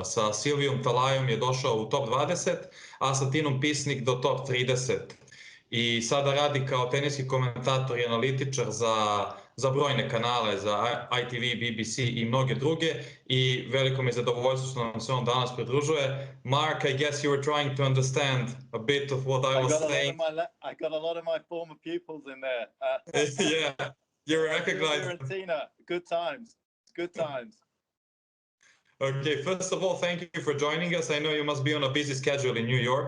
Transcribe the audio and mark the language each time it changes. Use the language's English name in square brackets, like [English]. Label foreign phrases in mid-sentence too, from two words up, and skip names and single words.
[Croatian] Sa Silvijom Talajom je došao u top 20, a sa Tinom Pisnik do top 30. I sada radi kao teniski komentator i analitičar za brojne kanale, za ITV, BBC i mnoge druge. I veliko mi je zadovoljstvo što nam se on danas pridružuje. [English] Mark, I guess you were trying to understand a bit of what I was saying. I got a lot of my former pupils in there. Yeah, you recognize Fiorentina. Good times. Good times. Okay, first of all, thank you for joining us. I know you must be on a busy schedule in New York.